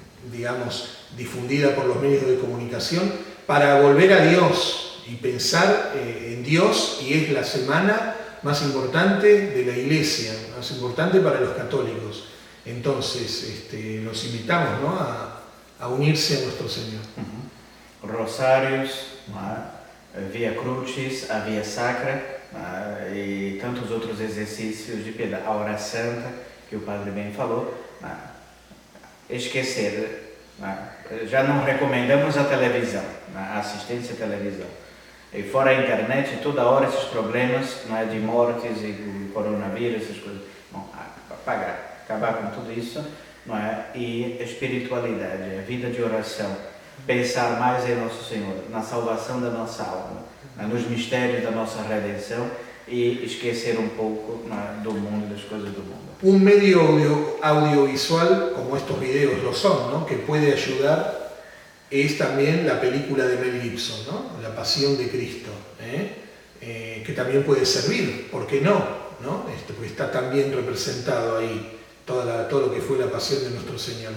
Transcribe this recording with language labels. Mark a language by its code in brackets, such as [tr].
[es] digamos, difundida por los medios de comunicación, para volver a Dios y pensar en Dios, y es la semana más importante de la Iglesia, más importante para los católicos. Entonces, los invitamos, ¿no?, a unirse a nuestro Señor. [pt] Rosários, Via Crucis, a Via Sacra e tantos outros exercícios de piedade. A Hora Santa, que o Padre bem falou. Esquecer. Já não recomendamos a televisão, a assistência à televisão. E fora a internet, toda hora esses problemas de mortes e coronavírus, essas coisas. Bom, acabar com tudo isso, não é? E espiritualidade, a vida de oração. Pensar mais em Nosso Senhor, na salvação da nossa alma, nos mistérios da nossa redenção e esquecer um pouco do mundo, das coisas do mundo. [es] Un medio audiovisual, como estos videos lo son, ¿no?, que puede ayudar, es también la película de Mel Gibson, ¿no?, La Pasión de Cristo, que también puede servir, ¿por qué no? ¿No? Porque está también representado ahí todo lo que fue la pasión de nuestro Señor.